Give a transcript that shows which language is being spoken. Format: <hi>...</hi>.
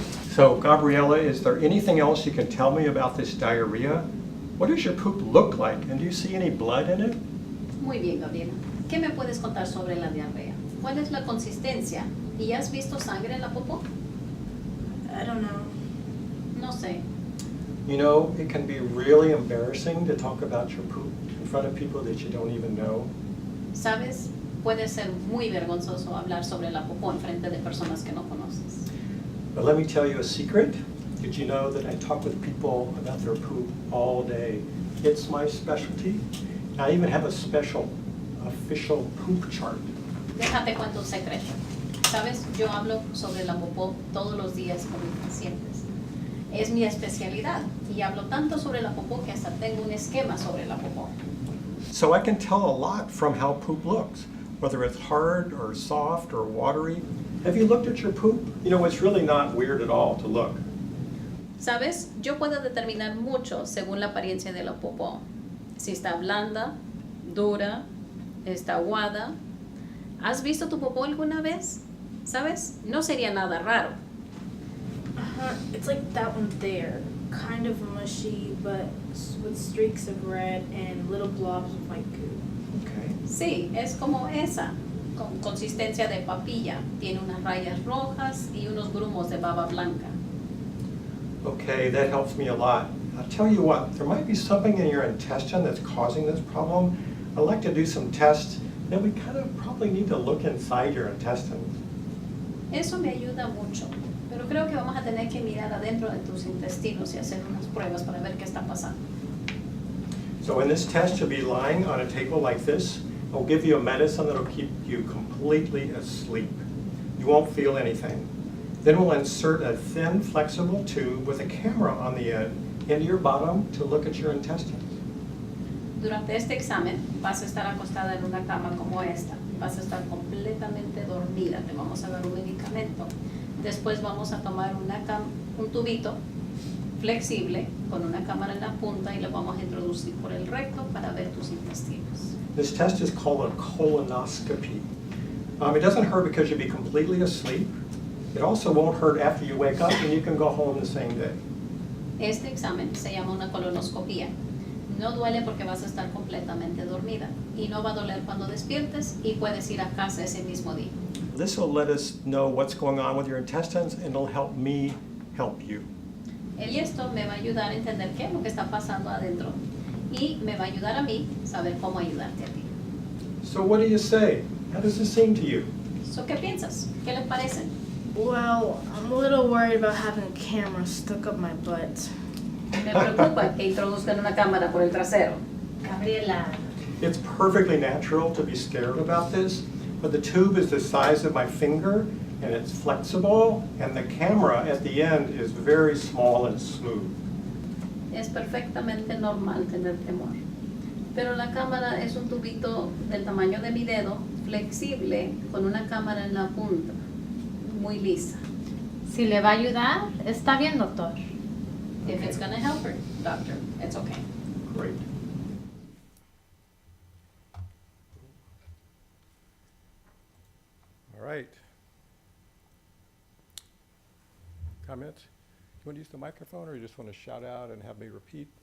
<en>So, Gabriella, is there anything else you can tell me about this diarrhea? What does your poop look like, and do you see any blood in it?</en> <es>Muy bien, Gabriela. ¿Qué me puedes contar sobre la diarrea? ¿Cuál es la consistencia? ¿Y has visto sangre en la popó?</es> <en>I don't know.</en> <es>No sé.</es> <en>You know, it can be really embarrassing to talk about your poop in front of people that you don't even know.</en> <es>¿Sabes? Puede ser muy vergonzoso hablar sobre la popó en frente de personas que no conoces.</es> <en>But let me tell you a secret. Did you know that I talk with people about their poop all day? It's my specialty. I even have a special official poop chart.</en> <es>Déjate cuento un secreto. ¿Sabes? Yo hablo sobre la popó todos los días con mis pacientes. Es mi especialidad y hablo tanto sobre la popó que hasta tengo un esquema sobre la popó.</es> <en>So I can tell a lot from how poop looks, whether it's hard or soft or watery. Have you looked at your poop? You know, it's really not weird at all to look.</en> <es>¿Sabes? Yo puedo determinar mucho según la apariencia de la popó. Si está blanda, dura, está aguada. ¿Has visto tu popó alguna vez? ¿Sabes? No sería nada raro.</es> <en>It's like that one there. Kind of mushy, but with streaks of red and little blobs of white goo. Okay.</en> <es>Sí, es como esa, con consistencia de papilla. Tiene unas rayas rojas y unos grumos de baba blanca.</es> <en>Okay, that helps me a lot. I'll tell you what, there might be something in your intestine that's causing this problem. I'd like to do some tests. Then we kind of probably need to look inside your intestines.</en> <es>Eso me ayuda mucho, pero creo que vamos a tener que mirar adentro de tus intestinos y hacer unas pruebas para ver qué está pasando.</es> <en>So in this test, you'll be lying on a table like this. I'll give you a medicine that'll keep you completely asleep. You won't feel anything. Then we'll insert a thin, flexible tube with a camera on the end into your bottom to look at your intestines.</en> <es>Durante este examen vas a estar acostada en una cama como esta. Vas a estar completamente dormida. Te vamos a dar un medicamento. Después vamos a tomar un tubito flexible con una cámara en la punta y lo vamos a introducir por el recto para ver tus intestinos.</es> <en>This test is called a colonoscopy. It doesn't hurt because you'll be completely asleep. It also won't hurt after you wake up and you can go home the same day.</en> <es>Este examen se llama una colonoscopía. No duele porque vas a estar completamente dormida y no va a doler cuando despiertes y puedes ir a casa ese mismo día.</es> <en>This will let us know what's going on with your intestines and it'll help me help you.</en> <es>Y esto me va a ayudar a entender qué es lo que está pasando adentro y me va a ayudar a mí saber cómo ayudarte a ti.</es> <en>So what do you say? How does this seem to you?</en> <es>So, ¿qué piensas? ¿Qué les parece?</es> <en>Well, I'm a little worried about having a camera stuck up my butt.</en> <es>Me preocupa que introduzcan una cámara por el trasero. Gabriela.</es> <en>It's perfectly natural to be scared about this, but the tube is the size of my finger and it's flexible and the camera at the end is very small and smooth.</en> <es>Es perfectamente normal tener temor. Pero la cámara es un tubito del tamaño de mi dedo, flexible, con una cámara en la punta, muy lisa. Si le va a ayudar, está bien, doctor.</es> <en>If it's gonna help her, doctor, it's okay. Great. All right. Comments? You want to use the microphone or you just want to shout out and have me repeat?</en>